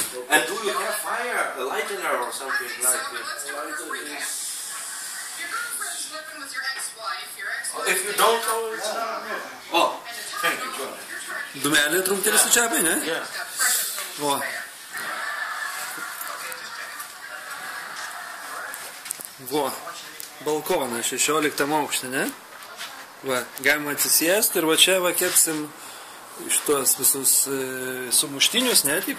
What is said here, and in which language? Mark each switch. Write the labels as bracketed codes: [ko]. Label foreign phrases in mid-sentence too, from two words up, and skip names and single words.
[en] And do you have fire, a lightener or something like this? If you don't know, it's... Oh, thank you, John. [lt] Dūmelį truputėlį sučiapai, ne? [en] Yeah. [lt] O. Vo. Balkoną 16 aukštį, ne? Va, galima atsisėsti ir va čia va kepsim šitos visus sumuštinius, ne, tipo?